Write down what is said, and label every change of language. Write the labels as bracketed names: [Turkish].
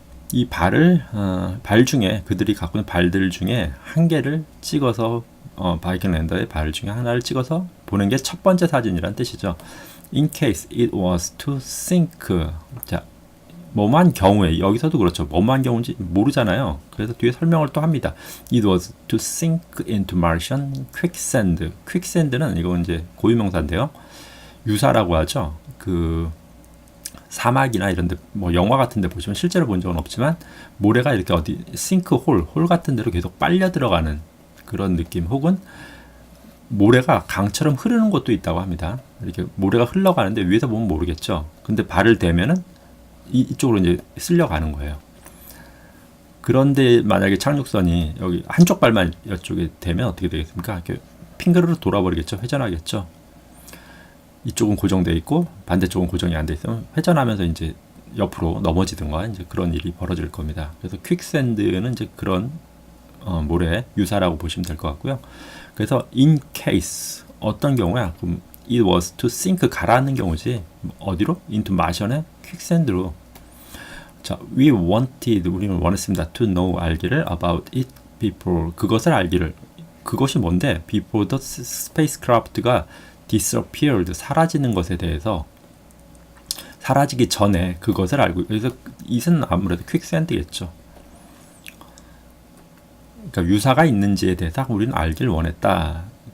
[Korean] 이 발을 발 중에 그들이 갖고 있는 발들 중에 한 개를 찍어서 바이킹 랜더의 발 중에 하나를 찍어서 보낸 게 첫 번째 사진이란 뜻이죠. [English] In case it was to sink. [Korean] 자, 뭐만 경우에 여기서도 그렇죠. 뭐만 경우인지 모르잖아요. 그래서 뒤에 설명을 또 합니다. [English] It was to sink into Martian quicksand. [Korean] quicksand는 이건 이제 고유명사인데요. 유사라고 하죠. 그 사막이나 이런데 뭐 영화 같은데 보시면 실제로 본 적은 없지만 모래가 이렇게 어디 싱크홀 홀 같은 데로 계속 빨려 들어가는 그런 느낌, 혹은 모래가 강처럼 흐르는 곳도 있다고 합니다. 이렇게 모래가 흘러가는데 위에서 보면 모르겠죠. 근데 발을 대면은 이쪽으로 이제 쓸려가는 거예요. 그런데 만약에 착륙선이 여기 한쪽 발만 이쪽에 대면 어떻게 되겠습니까? 이렇게 핑그르르 돌아버리겠죠. 회전하겠죠. 이쪽은 고정되어 있고 반대쪽은 고정이 안 돼 있으면 회전하면서 이제 옆으로 넘어지든가 이제 그런 일이 벌어질 겁니다. 그래서 퀵샌드는 이제 그런 모래 유사라고 보시면 될 것 같고요. 그래서 [English] in case [Korean] 어떤 경우야? 그럼 [English] it was to sink [Korean] 가라앉는 경우지 어디로? into 마션의 퀵샌드로. 자, [English] we wanted [Korean] 우리는 원했습니다. [English] to know [Korean] 알기를 [English] about it before [Korean] 그것을 알기를. 그것이 뭔데? [English] before the spacecraft [Korean] 가 [English] disappeared [Korean] 사라지는 것에 대해서 사라지기 전에 그것을 알고. 그래서 it은 아무래도 퀵샌드겠죠. 그러니까 유사가 있는지에 대해서 우리는 알길 원했다.